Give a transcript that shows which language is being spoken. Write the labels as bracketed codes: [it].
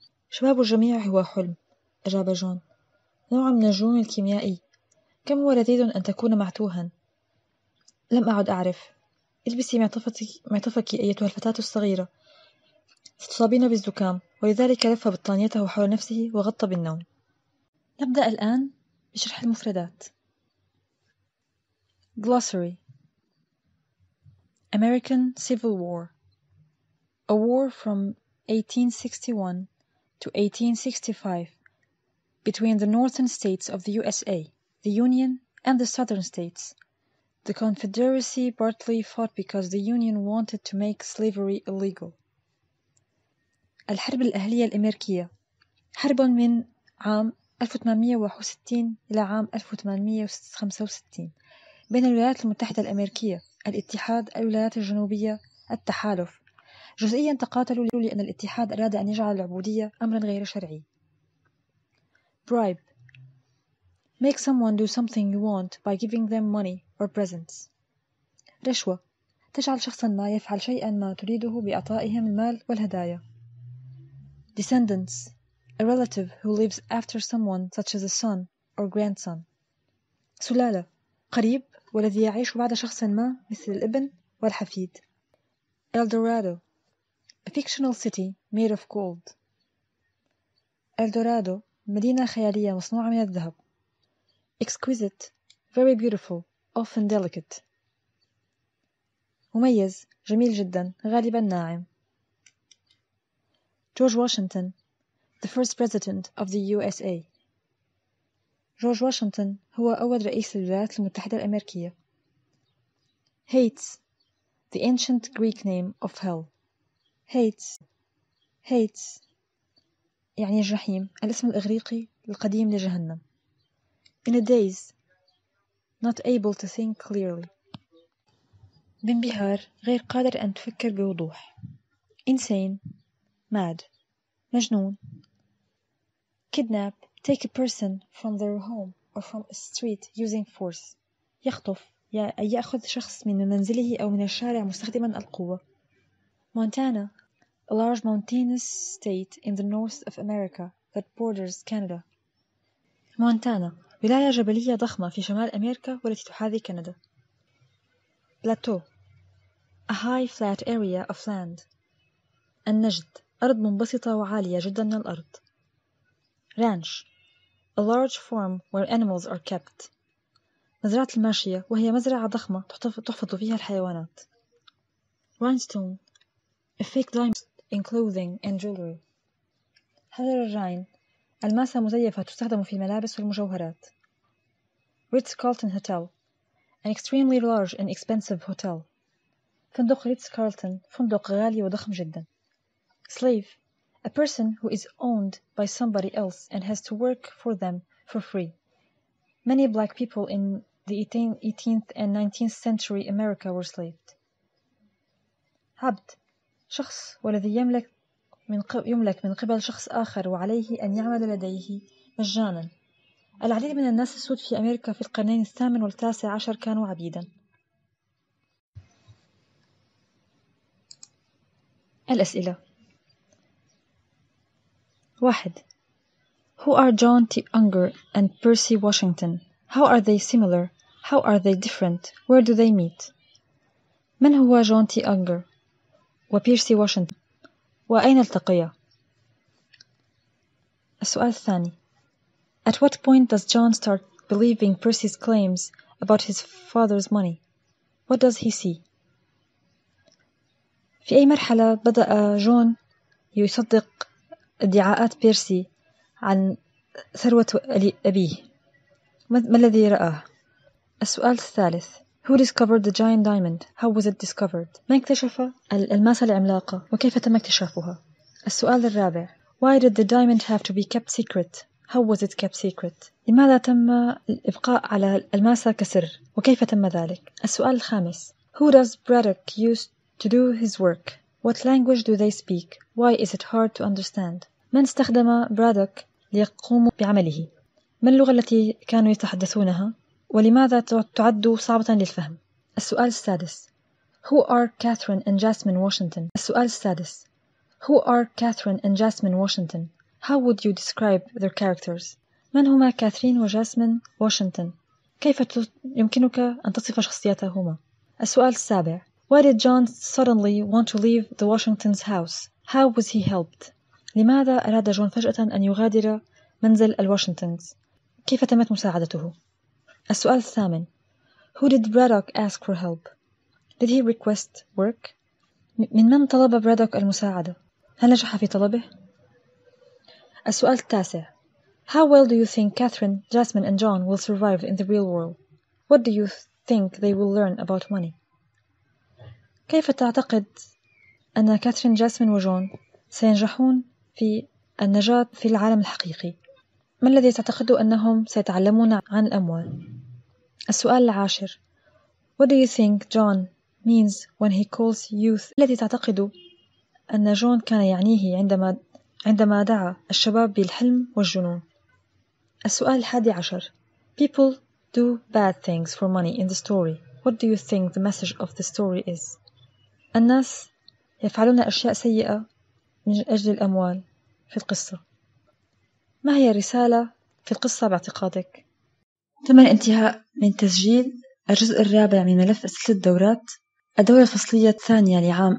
[ar] شباب الجميع هو حلم، أجاب جون. نوع من الجنون الكيميائي. كم هو لذيذ أن تكون معتوها. لم أعد أعرف. البسي معطفك أيتها الفتاة الصغيرة. ستصابين بالزكام، ولذلك لف بطانيته حول نفسه وغطى بالنوم. نبدأ الآن بشرح المفردات. [en] Glossary. American Civil War. A war from 1861 to 1865 between the northern states of the USA, the Union, and the southern states. The Confederacy partly fought because the Union wanted to make slavery illegal. [ar] الحرب الأهلية الأمريكية. حرب من عام 1861 إلى عام 1865 بين الولايات المتحدة الأمريكية، الاتحاد، الولايات الجنوبية، التحالف. جزئيا تقاتلوا لأن الاتحاد أراد أن يجعل العبودية أمرا غير شرعي. [en] Bribe. Make someone do something you want by giving them money or presents. [ar] رشوة. تجعل شخصا ما يفعل شيئا ما تريده بإعطائهم المال والهدايا. [en] Descendants. A relative who lives after someone such as a son or grandson. [ar] سلالة. قريب والذي يعيش بعد شخص ما مثل الابن والحفيد. [en] Eldorado. A fictional city made of gold. Eldorado. [ar] مدينة خيالية مصنوعة من الذهب. [en] Exquisite. Very beautiful. Often delicate. [ar] مميز. جميل جدا. غالبا ناعم. [en] George Washington. The first president of the USA. [ar] جورج واشنطن هو أول رئيس للولايات المتحدة الأمريكية. [en] Hades. The ancient Greek name of hell. [ar] Hades يعني الجحيم، الاسم الإغريقي القديم لجهنم. [en] In a daze. Not able to think clearly. [ar] بانبهار، غير قادر أن تفكر بوضوح. [en] Insane. Mad. [ar] مجنون. [en] Kidnap. Take a person from their home or from a street using force. [ar] يخطف، أي يأخذ شخص من منزله أو من الشارع مستخدما القوة. [en] Montana. A large mountainous state in the north of America that borders Canada. [ar] مونتانا ولاية جبلية ضخمة في شمال أمريكا والتي تحاذي كندا. [en] Plateau. A high flat area of land. [ar] النجد. أرض منبسطة وعالية جدا من الأرض. [en] Ranch. A large farm where animals are kept. [ar] مزرعة الماشية وهي مزرعة ضخمة تحفظ فيها الحيوانات. [en] Rhinestone. A fake diamond in clothing and jewelry. [ar] حجر الراين. ألماسة مزيفة تستخدم في الملابس والمجوهرات. [en] Ritz-Carlton Hotel, an extremely large and expensive hotel. [ar] فندق ريتز-كارلتون فندق غالي وضخم جدا. [en] Slave, a person who is owned by somebody else and has to work for them for free. Many black people in the 18th and 19th century America were enslaved. [ar] عبد, شخص والذي يملك من قبل شخص آخر وعليه أن يعمل لديه مجانا. العديد من الناس السود في أمريكا في القرنين الثامن والتاسع عشر كانوا عبيدا. الأسئلة. [en] 1. Who are John T. Unger and Percy Washington? How are they similar? How are they different? Where do they meet? [ar] من هو جون تي أنجر وبيرسي واشنطن وأين التقيا؟ السؤال الثاني. [en] At what point does John start believing Percy's claims about his father's money? What does he see? [ar] في أي مرحلة بدأ جون يصدق ادعاءات بيرسي عن ثروة أبيه؟ ما الذي رآه؟ السؤال الثالث. [en] Who discovered the giant diamond? How was it discovered? [ar] من اكتشف الماسة العملاقة وكيف تم اكتشافها؟ السؤال الرابع. [en] Why did the diamond have to be kept secret? How was it kept secret? [ar] لماذا تم الإبقاء على الماسة كسر وكيف تم ذلك؟ السؤال الخامس. [en] Who does Braddock use to do his work? What language do they speak? Why is it hard to understand? [ar] من استخدم برادوك ليقوم بعمله؟ ما اللغة التي كانوا يتحدثونها؟ ولماذا تعد صعبة للفهم؟ السؤال السادس. [en] Who are Catherine and Jasmine Washington? [ar] السؤال السادس. [en] Who are Catherine and Jasmine Washington? How would you describe their characters? [ar] من هما كاثرين وجاسمين واشنطن؟ كيف يمكنك أن تصف شخصياتهما؟ السؤال السابع. [en] Why did John suddenly want to leave the Washington's house? How was he helped? [ar] لماذا أراد جون فجأة أن يغادر منزل الواشنطنز؟ كيف تمت مساعدته؟ السؤال الثامن. [en] Who did Braddock ask for help? Did he request work? [ar] من طلب برادوك المساعدة؟ هل نجح في طلبه؟ السؤال التاسع. [en] How well do you think Catherine, Jasmine and John will survive in the real world? What do you think they will learn about money? [ar] كيف تعتقد أن كاثرين، جاسمين وجون سينجحون في النجاة في العالم الحقيقي؟ ما الذي تعتقد أنهم سيتعلمون عن الأموال؟ السؤال العاشر. [en] What do you think John means when he calls youth? [ar] الذي تعتقد أن جون كان يعنيه عندما دعا الشباب بالحلم والجنون؟ السؤال الحادي عشر. [en] People do bad things for money in the story. What do you think the message of the story is? [ar] الناس يفعلون أشياء سيئة من أجل الأموال في القصة. ما هي الرسالة في القصة باعتقادك؟ تم الانتهاء من تسجيل الجزء الرابع من ملف أسئلة الدورات، الدورة الفصلية الثانية لعام